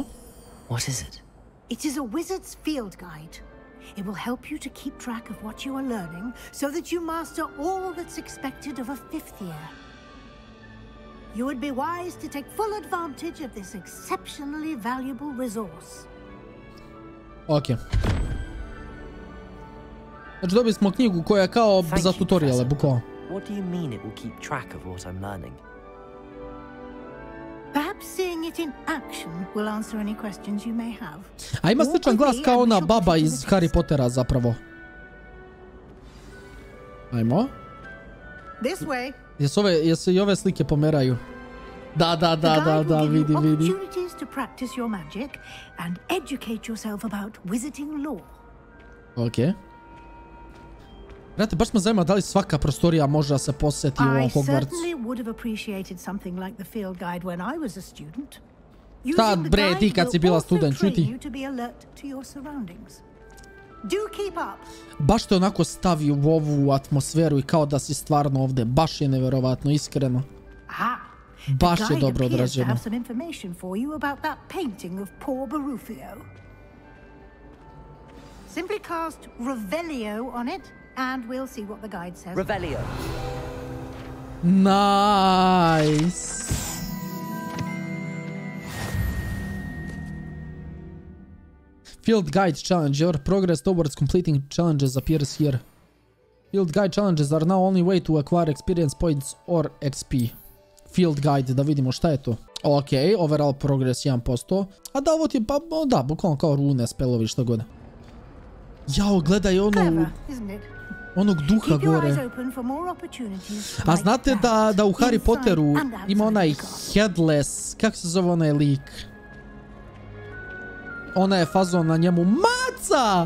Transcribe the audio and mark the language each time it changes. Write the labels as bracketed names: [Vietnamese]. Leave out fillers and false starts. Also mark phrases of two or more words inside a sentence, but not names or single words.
[English] What is it? It is a wizard's field guide. It will help you to keep track of what you are learning so that you master all that's expected of a 5th year. You would be wise to take full advantage of this exceptionally valuable resource. Ok. [Serbian] Znači dobili smo knjigu koja je kao za tutoriale, bukvalno. [English] What do you mean it will keep track of what I'm learning? Perhaps seeing it in action will answer any questions you may have. [Serbian] A ima sličan glas kao ona baba iz Harry Pottera zapravo. Ajmo. [English] This way. [Serbian] Jesu i ove slike pomeraju? Da, vidi. [English] Opportunities to practice your magic and educate yourself about wizarding lore. Ok. [Serbian] Brate, baš me zanima da li svaka prostorija može da se posjeti u ovom Hogwartsu. [English] I certainly would have appreciated something like the field guide when I was a student. [Serbian] Šta bre, ti kad si bila student, čuti? Baš te onako stavi u ovu atmosferu i kao da si stvarno ovdje. Baš je neverovatno, iskreno. Baš je dobro odrađeno. [English] Simply cast Revelio on it and we'll see what the guide says. Revelio. Nice. Field Guide Challenge. Your progress towards completing challenges appears here. Field Guide challenges are now only way to acquire experience points or XP. Field Guide, [Serbian] da vidimo šta je to. Ok, [English] overall progress [Serbian] 1%. A da, ovo ti je, pa da, bukvalno kao rune, spelovi, šta god. Jao, gledaj onog duha gore. A znate da u Harry Potteru ima onaj headless, kako se zove onaj lik? Ona je fazon na njemu. Maca!